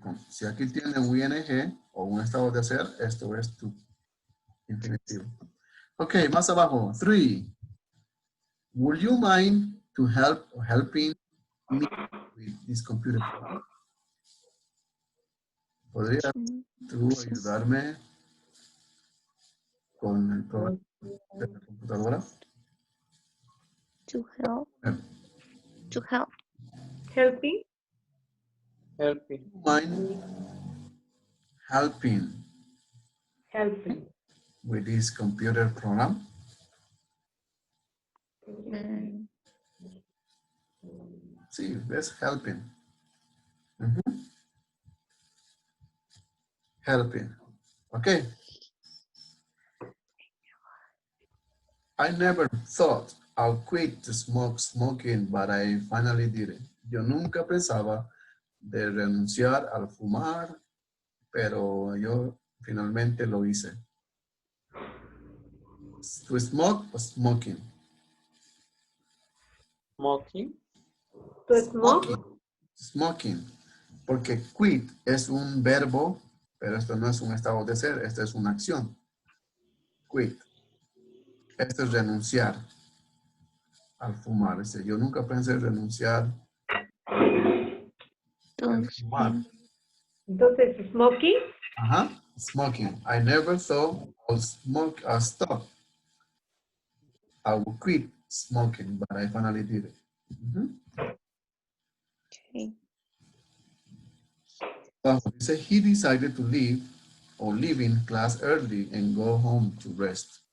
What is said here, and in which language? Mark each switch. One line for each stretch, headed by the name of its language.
Spanish: Si aquí tiene un ing o un estado de ser, esto es tu infinitivo. Ok, más abajo. 3.
English: Would you mind to helping me with this computer program?
Spanish: ¿Podrías tú ayudarme con el programa de la computadora?
English: To help. To help. Helping. Helping. Mind helping Helping. with this computer program?
Spanish: Sí, ves, helping.
English: Helping. Okay. I never thought I'll quit to smoking, but I finally did it.
Spanish: Yo nunca pensaba de renunciar al fumar, pero yo finalmente lo hice.
English: To smoke o smoking? Smoking. To smoke. Smoking.
Spanish: Porque quit es un verbo, pero esto no es un estado de ser, esto es una acción. Quit. Esto es renunciar al fumar. Yo nunca pensé en renunciar al fumar. Entonces, smoking.
English: Smoking. I never thought I'll stop. I will quit smoking, but I finally did it. Okay. Dice, he decided to leave or leave in class early and go home to rest.